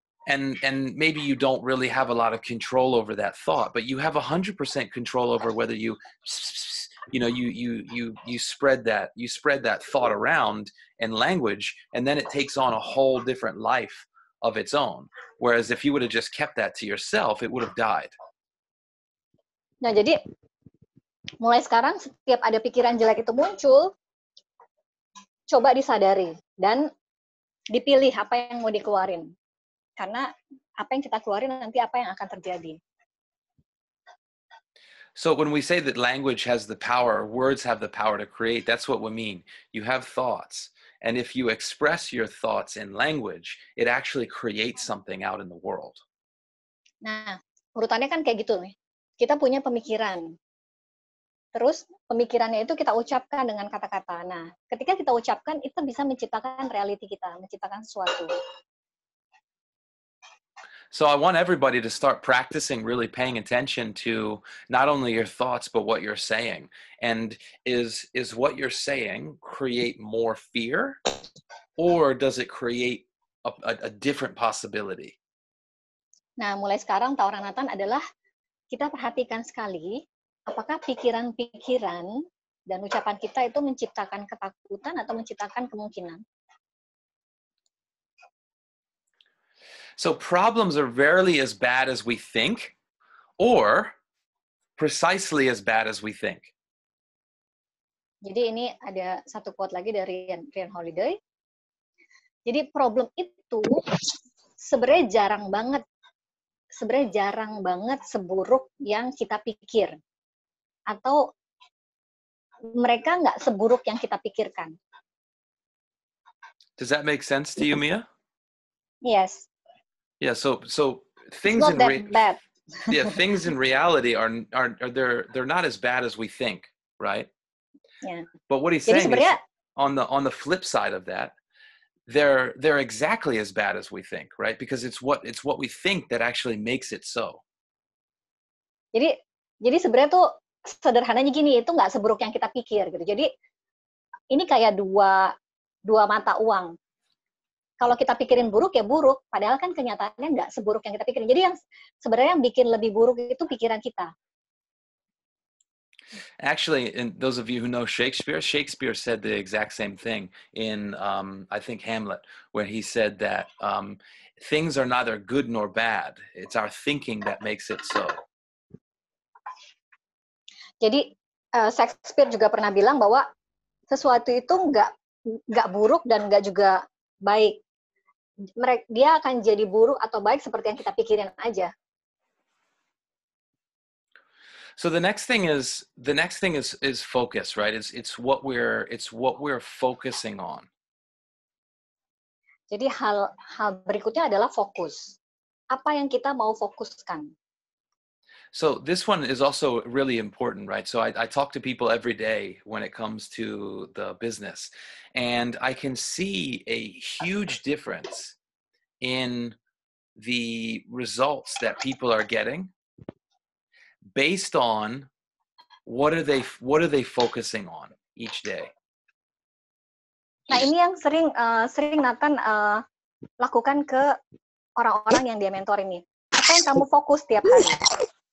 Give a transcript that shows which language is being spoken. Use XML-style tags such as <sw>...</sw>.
<en>And maybe you don't really have a lot of control over that thought, but you have 100% control over whether you spread that thought around in language, and then it takes on a whole different life of its own. Whereas if you would have just kept that to yourself, it would have died.</en> <id>Nah, jadi mulai sekarang setiap ada pikiran jelek itu muncul, coba disadari dan dipilih apa yang mau dikeluarin. Karena apa yang kita keluarin nanti apa yang akan terjadi.</id> <en>So when we say that language has the power, words have the power to create, that's what we mean. You have thoughts. And if you express your thoughts in language, it actually creates something out in the world.</en> <id>Nah, urutannya kan kayak gitu nih. Kita punya pemikiran. Terus pemikirannya itu kita ucapkan dengan kata-kata. Nah, ketika kita ucapkan, itu bisa menciptakan reality kita, menciptakan sesuatu.</id> <en>So I want everybody to start practicing really paying attention to not only your thoughts, but what you're saying. And is what you're saying create more fear, or does it create a different possibility?</en> <id>Nah, mulai sekarang tawaran Nathan adalah kita perhatikan sekali apakah pikiran-pikiran dan ucapan kita itu menciptakan ketakutan atau menciptakan kemungkinan.</id> <en>So problems are rarely as bad as we think, or precisely as bad as we think.</en> <id>Jadi ini ada satu quote lagi dari Ryan Holiday. Jadi problem itu sebenarnya jarang banget seburuk yang kita pikir. Atau mereka nggak seburuk yang kita pikirkan.</id> <en>Does that make sense to you, Mia? Yes. Yeah, so things It's not that bad. Yeah, things in reality are they're not as bad as we think, right? Yeah. But what he's saying is on the flip side of that, they're exactly as bad as we think, right? Because it's what we think that actually makes it so.</en> <id>Jadi sebenarnya tuh sederhananya gini, itu nggak seburuk yang kita pikir gitu. Jadi ini kayak dua mata uang. Kalau kita pikirin buruk ya buruk, padahal kan kenyataannya nggak seburuk yang kita pikirin. Jadi yang sebenarnya yang bikin lebih buruk itu pikiran kita.</id> <en>Actually, and those of you who know Shakespeare said the exact same thing in I think Hamlet, where he said that things are neither good nor bad. It's our thinking that makes it so.</en> <id>Jadi Shakespeare juga pernah bilang bahwa sesuatu itu nggak buruk dan nggak juga baik. Dia akan jadi buruk atau baik seperti yang kita pikirin aja.</id> <en>So the next thing is focus, right? It's what we're focusing on.</en> <id>Jadi hal berikutnya adalah fokus. Apa yang kita mau fokuskan?</id> <en>So this one is also really important, right? So I talk to people every day when it comes to the business, and I can see a huge difference in the results that people are getting based on what are they focusing on each day.</en> <id>Nah, ini yang sering Nathan lakukan ke orang-orang yang dia mentor ini. Apa yang kamu fokus tiap hari?</id>